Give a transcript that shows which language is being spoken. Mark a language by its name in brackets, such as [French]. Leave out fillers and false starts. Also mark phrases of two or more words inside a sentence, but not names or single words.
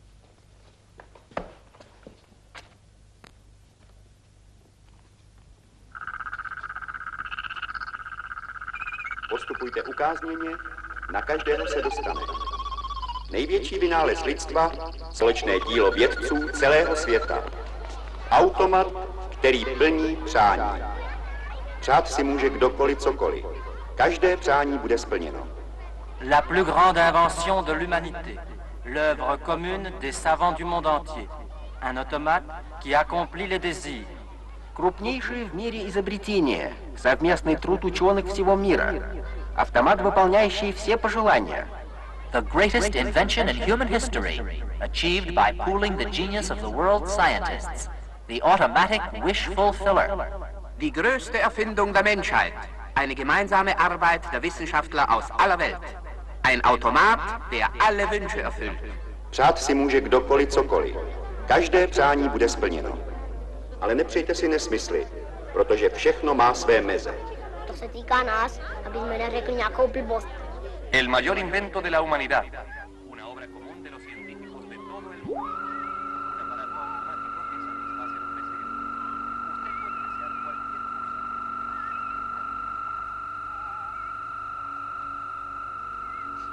[Czech] Postupujte ukázněně, na každého se dostane. Největší vynález lidstva, společné dílo vědců celého světa. Automat, který plní přání. Přát si může kdokoliv cokoliv. Každé přání bude splněno. [French] La plus grande invention de l'humanité, l'œuvre commune des savants du monde entier. Un automate qui accomplit les désirs. [Russian] Крупнейшее в мире изобретение, совместный труд ученых всего мира. Автомат, выполняющий все пожелания. [English] The greatest invention in human history, achieved by pooling the genius of the world's scientists. The automatic wish fulfiller. [German] Die größte Erfindung der Menschheit. Eine gemeinsame Arbeit der Wissenschaftler aus aller Welt. Ein Automat, der alle Wünsche erfüllt. [Czech] Přát si může kdokoliv cokoliv. Každé přání bude splněno. Ale nepřejte si nesmysly, protože všechno má své meze. To se týká nás, aby jsme neřekli nějakou blbost. [Spanish] El mayor invento de la humanidad. Una obra común de los científicos de todo el mundo. Un aparato automático que satisface los deseos. Usted puede desear cualquier cosa.